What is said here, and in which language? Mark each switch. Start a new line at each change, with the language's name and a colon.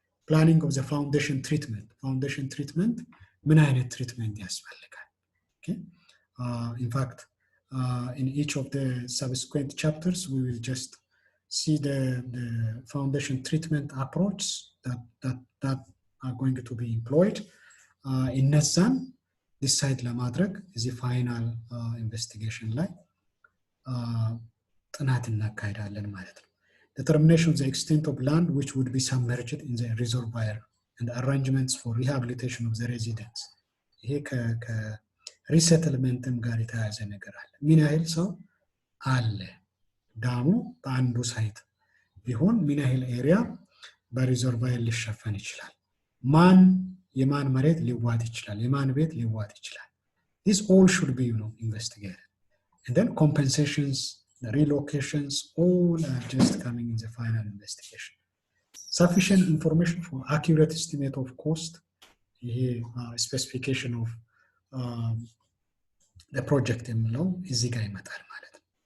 English: Planning of the foundation treatment
Amharic: ምን አይነት ትሪትመንት ያስፈልጋል?
English: Okay? In fact, in each of the subsequent chapters, we will just see the foundation treatment approach that are going to be employed.
Amharic: እነዛን ዲሳይድ ለማድረግ እዚህ ፋይናል ኢንቨስቲጌሽን ላይ ጥናት እናካሄዳለን ማለት ነው.
English: Determination of the extent of land which would be submerged in the reservoir and arrangements for rehabilitation of the residents.
Amharic: ይሄ ከሪሴትልመንትም ጋር የተያያዘ ነገር አለ. ምን ያህል ሰው አለ ዳሙ በአንዱ ሳይት ቢሆን ምን ያህል ኤሪያ በሪዘርቫየር ሊሸፈን ይችላል? ማን የማን መሬት ሊዋጥ ይችላል? የማን ቤት ሊዋጥ ይችላል?
English: This all should be, investigated. And then compensations, the relocations, all are just coming in the final investigation. Sufficient information for accurate estimate of cost, specification of the project
Amharic: እዚህ ጋር ይመጣል ማለት ነው.